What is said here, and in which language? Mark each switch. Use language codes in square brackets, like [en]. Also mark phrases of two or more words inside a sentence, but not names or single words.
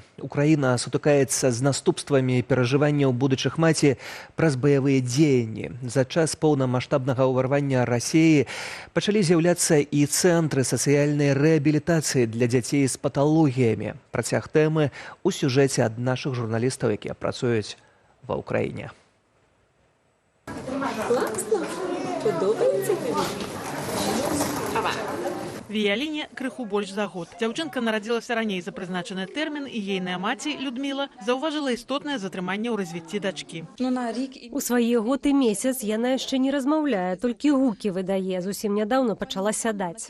[be] Украіна сутыкаецца з наступствамі перажыванняў будучых маці праз баявыя дзеянні. За час поўнамаштабнага ўварвання Расіі пачалі з'яўляцца і цэнтры сацыяльнай рэабілітацыі для дзяцей з паталогіямі. Працяг тэмы ў сюжэце ад нашых журналістаў, якія працуюць ва ўкраіне. [uk] Класно? Подобається тобі? [be] Віяліне крыху больш за год. Дзяўчынка нарадзілася раней за прызначаны тэрмін, і ейная маці, Людміла, заўважыла істотнае затрыманне ў развіцці дачкі. У свае год і месяц яна яшчэ не размаўляе, толькі гукі выдае. Зусім нядаўна пачала сядаць.